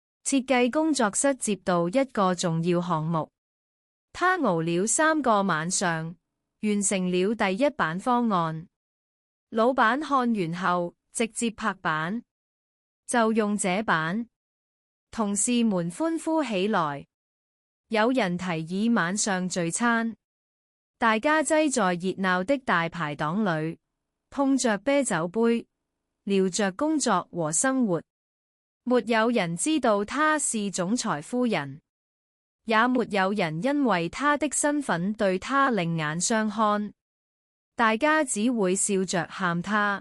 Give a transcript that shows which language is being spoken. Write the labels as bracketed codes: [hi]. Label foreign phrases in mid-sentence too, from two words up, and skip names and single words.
[zh] 設計工作室接到一個重要項目，他熬了3個晚上，完成了第一版方案。老闆看完後，直接拍板，就用這版。同事們歡呼起來，有人提議晚上聚餐，大家擠在熱鬧的大排檔裏，碰着啤酒杯，聊着工作和生活。沒有人知道她是總裁夫人，也沒有人因為她的身份對她另眼相看，大家只會笑着喊她。